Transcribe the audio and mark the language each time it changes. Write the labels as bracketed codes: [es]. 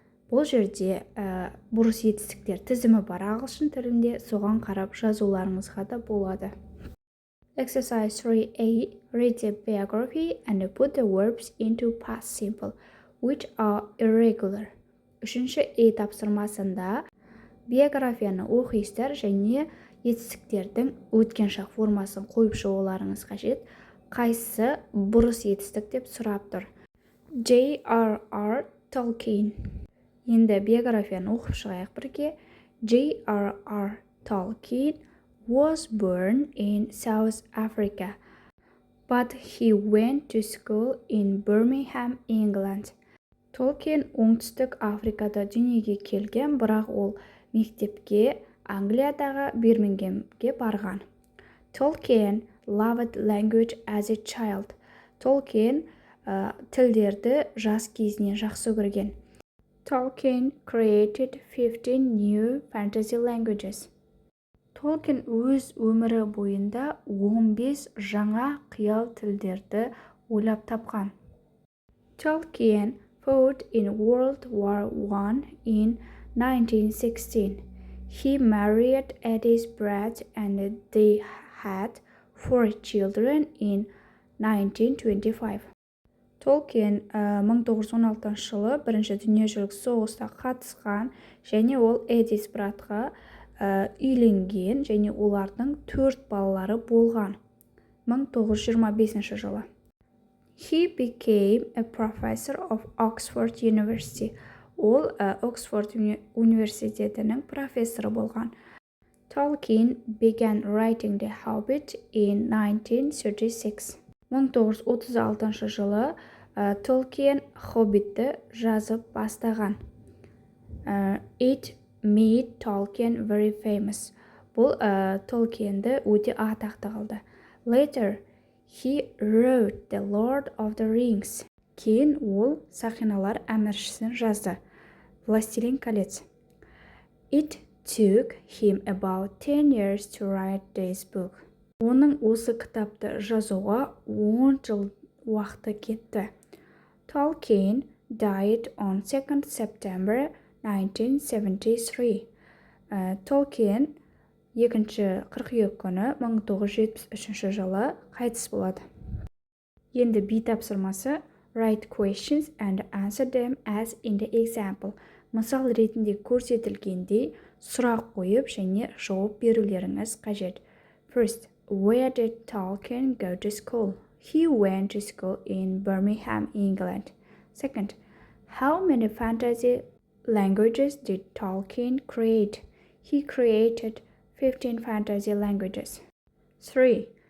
[kk] Бұл жерде бұрыс етістіктер тізімі бар ағылшын тілінде, соған қарап жазуларыңызға да болады. [en] Exercise 3A. Read the biography and put the verbs into past simple, which are irregular. [kk] Үшінші тапсырмасында биографияны оқисыздар және етістіктердің өткен шақ формасын қойып шығуларыңыз қажет. Қайсысы бұрыс етістік деп сұрап тұр. [en] J.R.R. Tolkien. [kk] Енді биографияны оқып шығайық бірге. [en] J.R.R. Tolkien was born in South Africa, but he went to school in Birmingham, England. [kk] Tolkien оңтүстік Африкада дүниеге келген, бірақ ол мектепке Англиядағы Бирмингемге барған. [en] Tolkien loved language as a child. [kk] Tolkien тілдерді жас кезінен жақсы көрген. [en] Tolkien created 15 new fantasy languages. [kk] Tolkien өз өмірі бойында 15 жаңа қиял тілдерді ойлап тапқан. [en] Tolkien fought in World War I in 1916. He married Eddie's Brad and they had 4 children in 1925. [kk] Tolkien 1916 жылы бірінші дүниежүзілік соғысқа қатысқан және ол Эдис Братқа үйленген және олардың 4 балалары болған. 1925 жылы. [en] He became a professor of Oxford University. [kk] Ол Оксфорд университетінің профессоры болған. [en] Tolkien began writing The Hobbit in 1936. [kk] 1936 жылы Толкин Хоббитті жазып бастаған. [en] It made Tolkien very famous. [kk] Бұл Толкинді өте атақты қылды. [en] Later, he wrote The Lord of the Rings. [kk] Кейін ол Сақиналар әміршісін жазды. [ru] Властелин колец. [en] It took him about 10 years to write this book. [kk] Оның осы кітапты жазуға 10 жыл уақыты кетті. [en] Tolkien died on 2 September 1973. [kk] Tolkien 2 қыркүйек күні 1973 жылы қайтыс болады. Енді B тапсырмасы [en] write questions and answer them as in the example. [kk] Мысал ретінде көрсетілгендей сұрақ қойып және жауап берулеріңіз қажет. [en] First, where did Tolkien go to school? He went to school in Birmingham, England. Second, how many fantasy languages did Tolkien create? He created 15 fantasy languages. 3.